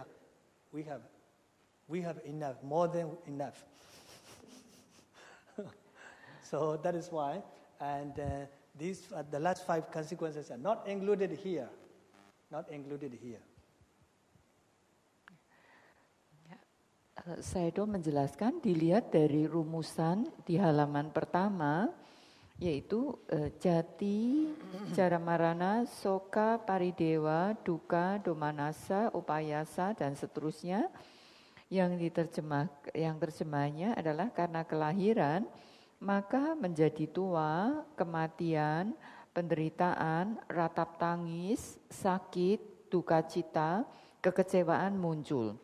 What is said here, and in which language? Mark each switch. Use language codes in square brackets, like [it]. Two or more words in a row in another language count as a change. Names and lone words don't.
[en] We have enough, more than enough. So that is why, and these the last 5 consequences are not included here. Not included here. [id] Sayadaw menjelaskan, dilihat dari rumusan di halaman pertama, yaitu [pi] jati, jara marana, soka, paridewa, duka, domanasa, upayasa, [id] dan seterusnya. Yang terjemahnya adalah karena kelahiran, maka menjadi tua, kematian, penderitaan, ratap tangis, sakit, duka cita, kekecewaan muncul.